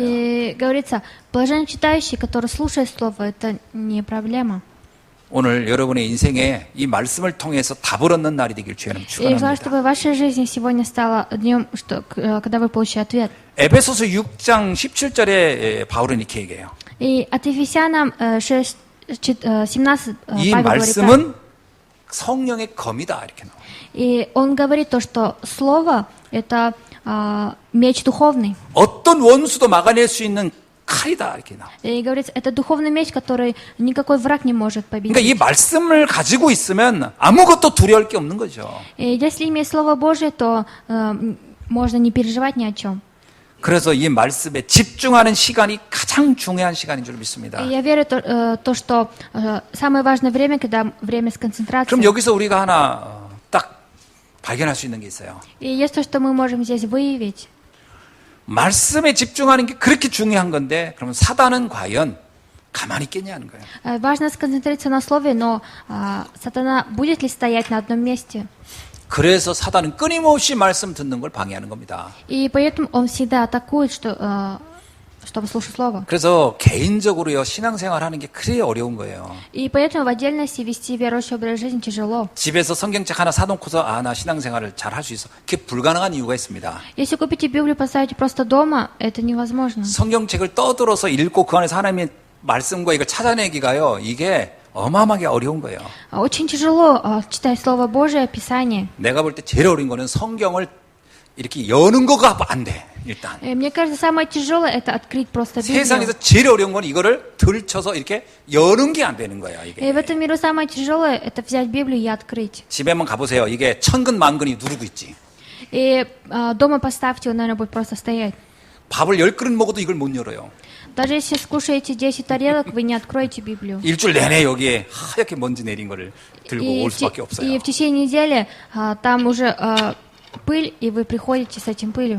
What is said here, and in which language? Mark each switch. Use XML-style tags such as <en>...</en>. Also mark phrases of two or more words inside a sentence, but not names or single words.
<ru>И говорится, блажен читающий, который слушает слово, это не проблема.</ru> <ko>오늘 여러분의 인생에 이 말씀을 통해서 답을 얻는 날이 되길 주님</ko> <ru>И желаю,</ru> <ko>축원합니다.</ko> <ru>чтобы ваша жизнь сегодня стала днем, когда вы получите ответ.</ru> <ko>에베소서 6장 17절에 바울은 이렇게 얘기해요.</ko> <ru>И от Ефесянам 17</ru> <ko>이</ko> <ru>Павел говорит так.</ru> <ko>말씀은 성령의 검이다 이렇게 나와요.</ko> <ru>И он говорит то, что слово это меч духовный.</ru> <ko>어떤 원수도 막아낼 수 있는 칼이다 이렇게 나와요.</ko> <ru>И говорится, это духовный меч, который никакой враг не может победить.</ru> <ko>그러니까 이 말씀을 가지고 있으면 아무것도 두려울 게 없는 거죠.</ko> <ru>И если иметь Слово Божие, то можно не переживать ни о чем.</ru> <ko>그래서 이 말씀에 집중하는 시간이 가장 중요한 시간인 줄 믿습니다.</ko> <ru>И я верю то, что самое важное время, когда время сконцентрации.</ru> <ko>그럼 여기서 우리가 하나 딱 발견할 수 있는 게 있어요.</ko> <ru>И есть то, что мы можем здесь выявить.</ru> <ko>말씀에 집중하는 게 그렇게 중요한 건데 그러면 사단은 과연 가만히 있겠냐는 거예요.</ko> <ru>Важно сконцентрироваться на слове, но сатана будет ли стоять на одном месте?</ru> <ko>그래서 사단은 끊임없이 말씀 듣는 걸 방해하는 겁니다.</ko> <ru>И поэтому он всегда атакует, чтобы слушать Слово.</ru> <ko>그래서 개인적으로요, 신앙생활 하는 게 그리 어려운 거예요.</ko> <ru>И поэтому в отдельности вести верующий образ жизни тяжело.</ru> <ko>집에서 성경책 하나 사놓고서, 나 신앙생활을 잘 할 수 있어. 그게 불가능한 이유가 있습니다.</ko> <ru>Если купите Библию, поставите просто дома, это невозможно.</ru> <ko>성경책을 떠들어서 읽고 그 안에서 하나님의 말씀과 이걸 찾아내기가요, 이게 어마어마하게 어려운 거예요.</ko> <ru>Очень тяжело читать Слово Божие, Писание.</ru> <ko>내가 볼 때 제일 어려운 거는 성경을 이렇게 여는 거가 안 돼, 일단.</ko> <ru>Мне кажется, самое тяжелое это открыть просто Библию.</ru> <ko>세상에서 제일 어려운 건 이거를 들쳐서 이렇게 여는 게 안 되는 거예요,</ko> <ru>И</ru> <ko>이게.</ko> <ru>в этом миру самое тяжелое это взять Библию и открыть.</ru> <ko>집에 한번 가보세요. 이게 천근 만근이 누르고 있지.</ko> <ru>И дома поставьте, он, наверное, будет просто стоять.</ru> <ko>밥을 10그릇 먹어도 이걸 못 열어요.</ko> <ru>Даже если скушаете 10 тарелок, вы не откроете Библию.</ru> <ko>일주일 내내 여기에 하얗게 먼지 내린 거를 들고 올 수밖에 없어요.</ko> <ru>И в течение недели там уже пыль, и вы приходите с этим пылью.</ru>